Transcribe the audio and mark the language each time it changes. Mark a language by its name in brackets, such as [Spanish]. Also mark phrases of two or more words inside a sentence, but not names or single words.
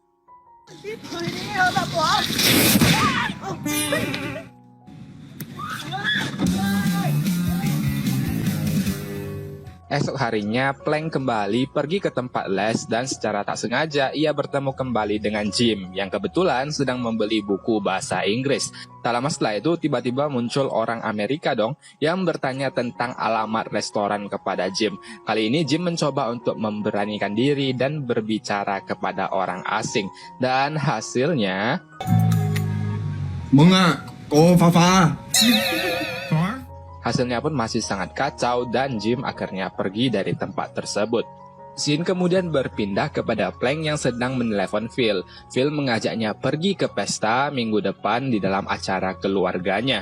[Indonesian] Esok harinya, Plank kembali pergi ke tempat les dan secara tak sengaja ia bertemu kembali dengan Jim yang kebetulan sedang membeli buku bahasa Inggris. Tak lama setelah itu tiba-tiba muncul orang Amerika yang bertanya tentang alamat restoran kepada Jim. Kali ini Jim mencoba untuk memberanikan diri dan berbicara kepada orang asing. Dan hasilnya... มึงอะโกฟ้าฟ้า Hasilnya pun masih sangat kacau dan Jim akhirnya pergi dari tempat tersebut. Scene kemudian berpindah kepada Plank yang sedang menelepon Phil. Phil mengajaknya pergi ke pesta minggu depan di dalam acara keluarganya.